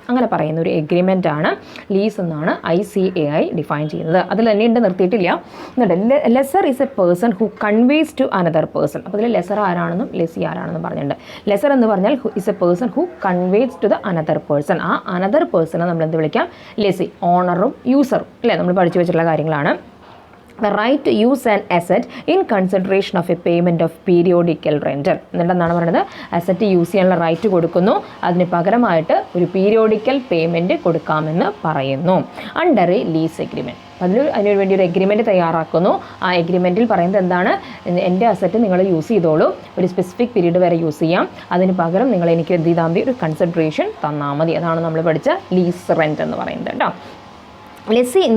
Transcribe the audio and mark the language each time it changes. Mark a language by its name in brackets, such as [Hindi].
[Malayalam] അങ്ങനെ പറയുന്ന ഒരു എഗ്രിമെൻ്റ് ആണ് ലീസ് എന്നാണ് ICAI ഡിഫൈൻ ചെയ്യുന്നത്. അതിൽ തന്നെ ഉണ്ട്, നിർത്തിയിട്ടില്ല. [English] എന്നിട്ട് lessor is a person who conveys to another person. [Malayalam] അപ്പോൾ ഇതിൽ ലെസർ ആരാണെന്നും ലെസ്സി ആരാണെന്നും പറഞ്ഞിട്ടുണ്ട്. ലെസർ എന്ന് പറഞ്ഞാൽ [English] Is a person who conveys to the another person. [Malayalam] ആ അനദർ പേഴ്സണെ നമ്മൾ എന്ത് വിളിക്കാം, ലെസ്സി. ഓണറും യൂസറും അല്ലേ, നമ്മൾ പഠിച്ചു വെച്ചിട്ടുള്ള കാര്യങ്ങളാണ്. [English] The right to use an asset in consideration of a payment of periodical rental. [Malayalam] എന്നിട്ട് എന്താണ് പറയുന്നത്, അസറ്റ് യൂസ് ചെയ്യാനുള്ള റൈറ്റ് കൊടുക്കുന്നു, അതിന് പകരമായിട്ട് ഒരു പീരിയോഡിക്കൽ പേയ്മെൻറ്റ് കൊടുക്കാമെന്ന് പറയുന്നു [English] Under a lease agreement. [Malayalam] അതിനു വേണ്ടി ഒരു എഗ്രിമെൻറ്റ് തയ്യാറാക്കുന്നു. ആ എഗ്രിമെൻറ്റിൽ പറയുന്നത് എന്താണ്, എൻ്റെ അസറ്റ് നിങ്ങൾ യൂസ് ചെയ്തോളൂ, ഒരു സ്പെസിഫിക് പീരീഡ് വരെ യൂസ് ചെയ്യാം, അതിന് പകരം നിങ്ങൾ എനിക്ക് എന്ത് ചെയ്താൽ മതി, ഒരു കൺസിഡറേഷൻ തന്നാൽ മതി. അതാണ് നമ്മൾ പഠിച്ച ലീസ് റെൻറ്റ് എന്ന് പറയുന്നത് കേട്ടോ. ലെസ്സി.